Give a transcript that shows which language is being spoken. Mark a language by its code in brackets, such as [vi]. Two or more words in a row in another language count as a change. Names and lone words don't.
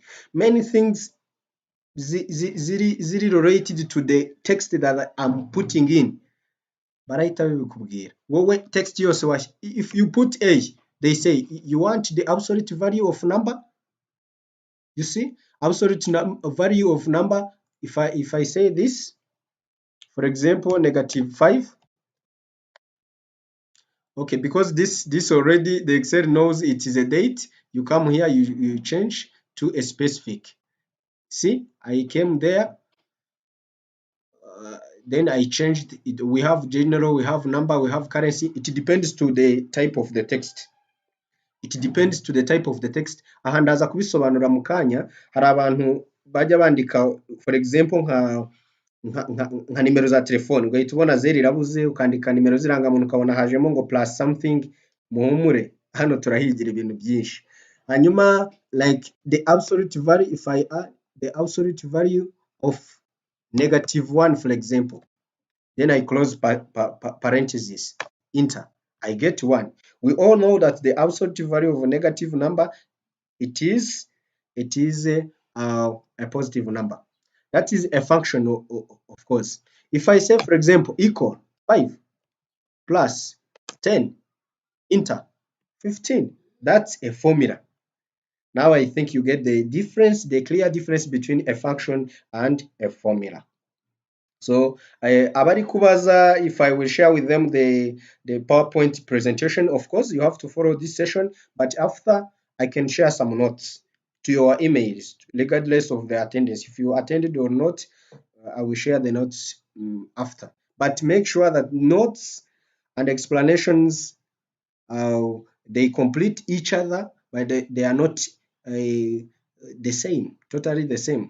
[en] Many things ziri related to the text that I'm putting in. [rw] Barahita babikubwira. Wowe text yose [en] if you put A, they say you want the absolute value of number. You see, absolute value of number. If I say this, for example, -5. Okay, because this already the Excel knows it is a date. You come here, you change to a specific. See, I came there, then I changed it. We have general, we have number, we have currency. It depends to the type of the text. It depends to the type of the text. [rw] Aha ndaza kubisobanura mu kanya. Hari abantu bajya bandika, [en] for example, [rw] nka nimero za telefone, ugahita ubona 0 irabuze, ukandika nimero z'irangamuntu ukabona hajemo ngo [en] plus something. [rw] Muhumure, hano turahigira ibintu byinshi. [en] Hanyuma like the absolute value, if I add the absolute value of -1, for example, then I close parenthesis, enter, I get 1. We all know that the absolute value of a negative number, it is a positive number. That is a function, of course. If I say, for example, equal 5 plus 10, enter, 15, that's a formula. Now I think you get the difference, the clear difference between a function and a formula. So [rw] abari kubaza [en] if I will share with them the PowerPoint presentation, of course you have to follow this session, but after I can share some notes to your emails regardless of the attendance. If you attended or not, I will share the notes after. But make sure that notes and explanations they complete each other, but they are not the same, totally the same.